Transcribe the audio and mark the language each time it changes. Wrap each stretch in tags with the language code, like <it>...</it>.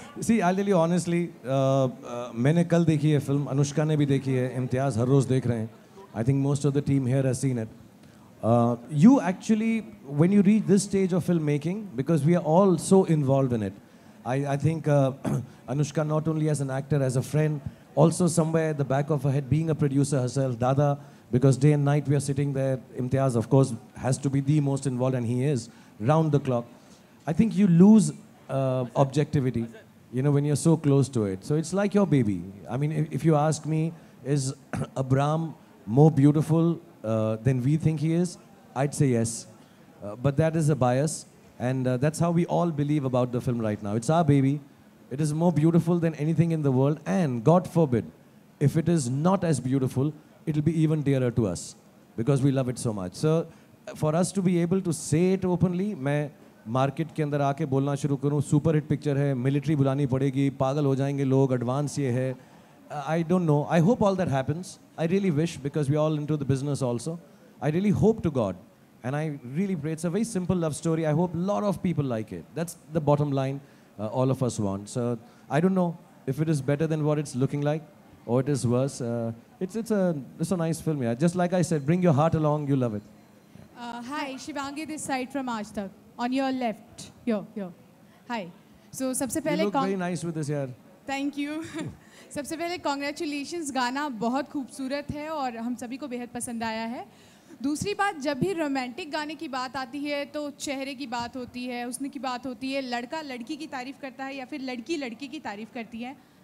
<en>See, I'll tell you honestly,</en> <hi>मैंने कल देखी है फिल्म, अनुष्का ने भी देखी है, इम्तियाज हर रोज देख रहे हैं.</hi> <en>I think most of the team here has seen it. You actually, when you reach this stage of filmmaking, because we are all so involved in it, I think Anushka, not only as an actor, as a friend, also somewhere at the back of her head, being a producer herself, Dada, because day and night we are sitting there. Imtiaz, of course, has to be the most involved, and he is, round the clock. I think you lose objectivity, you know, when you're so close to it. So it's like your baby. I mean, if you ask me, is Abram more beautiful than we think he is? I'd say yes. But that is a bias. And that's how we all believe about the film right now. It's our baby. It is more beautiful than anything in the world. And God forbid, if it is not as beautiful, it'll be even dearer to us because we love it so much. So for us to be able to say it openly,</en> <hi>मैं market के अंदर आके बोलना शुरू करूँ, super hit picture है, military बुलानी पड़ेगी, पागल हो जाएंगे लोग, एडवांस ये है.</hi> <en>I don't know. I hope all that happens. I really wish, because we're all into the business also. I really hope to God. And I really pray. It's a very simple love story. I hope a lot of people like it. That's the bottom line all of us want. So I don't know if it is better than what it's looking like or it is worse. It's a nice film. Yeah. Just like I said, bring your heart along. You love it. Hi, Shivangi this side from Aaj Tak. On your left. Here. Hi. So</en> <hi>सबसे</hi> <en>You</en> <hi>पहले</hi> <en>look very nice with this, yaar. Thank you.</en> <hi>सबसे पहले congratulations, गाना बहुत खूबसूरत है और हम सभी को बेहद पसंद आया है. दूसरी बात, जब भी रोमांटिक गाने की बात आती है तो चेहरे की बात होती है, हुस्न की बात होती है, लड़का लड़की की तारीफ़ करता है या फिर लड़की लड़के की तारीफ़ करती है.</hi>